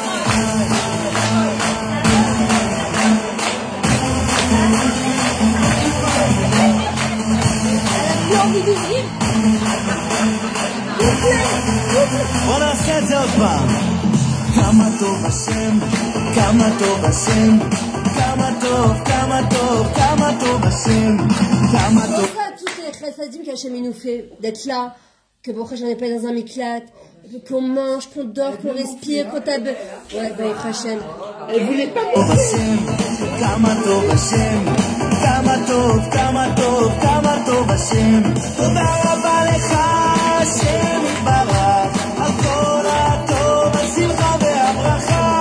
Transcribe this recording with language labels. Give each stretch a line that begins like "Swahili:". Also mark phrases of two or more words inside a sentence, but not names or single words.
Hebrew: בוא נעשה את זה עוד פעם. כמה טוב השם, כמה טוב השם, כמה טוב, כמה טוב, כמה טוב השם, כמה טוב.
French: Pour ça, toutes les chassadim qu'Hachem nous fait, d'être là, que bon, j'en ai pas dans un miklat, qu'on mange, qu'on dort, qu'on respire, qu'on tape. Ouais, bah, Hachem. Elle voulait pas
Hebrew: טוב השם, כמה טוב השם, כמה טוב, כמה טוב, כמה טוב השם. תודה רבה לך השם יתברך, על כל הטוב, השמחה והברכה.